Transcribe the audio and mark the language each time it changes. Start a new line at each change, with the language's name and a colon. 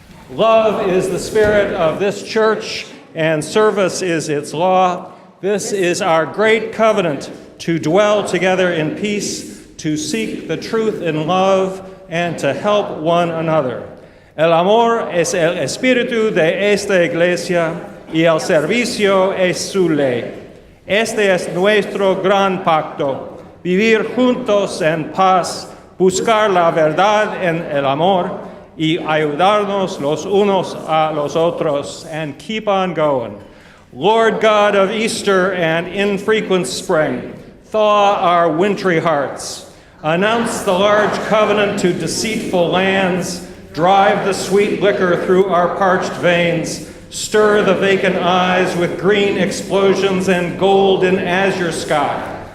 English: Love is the spirit of this church, and service is its law. This is our great covenant to dwell together in peace, to seek the truth in love, and to help one another.
Spanish: El amor es el espíritu de esta iglesia y el servicio es su ley. Este es nuestro gran pacto, vivir juntos en paz, buscar la verdad en el amor, y ayudarnos los unos a los otros,
English: and keep on going. Lord God of Easter and infrequent spring, thaw our wintry hearts. Announce the large covenant to deceitful lands. Drive the sweet liquor through our parched veins. Stir the vacant eyes with green explosions and gold in azure sky.